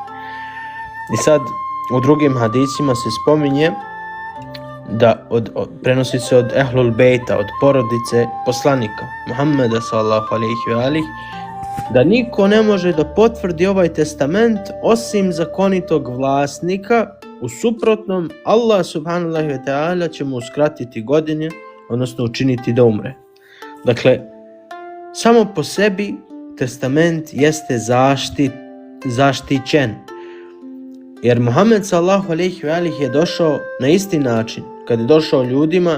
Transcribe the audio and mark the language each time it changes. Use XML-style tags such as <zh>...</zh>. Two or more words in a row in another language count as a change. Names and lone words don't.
<bs>I sad u drugim hadisima se spominje da prenosi se od Ehlul Bejta, od porodice poslanika Muhammeda</bs> <ar>صلى الله عليه وآله,</ar> <bs>da niko ne može da potvrdi ovaj testament osim zakonitog vlasnika. U suprotnom, Allah</bs> <ar>سبحانه وتعالى</ar> <bs>će mu uskratiti godine, odnosno učiniti da umre. Dakle, samo po sebi testament jeste zaštićen. Jer Muhammed</bs> <ar>صلى الله عليه وآله</ar> <bs>je došao na isti način. Kad je došao ljudima,</bs>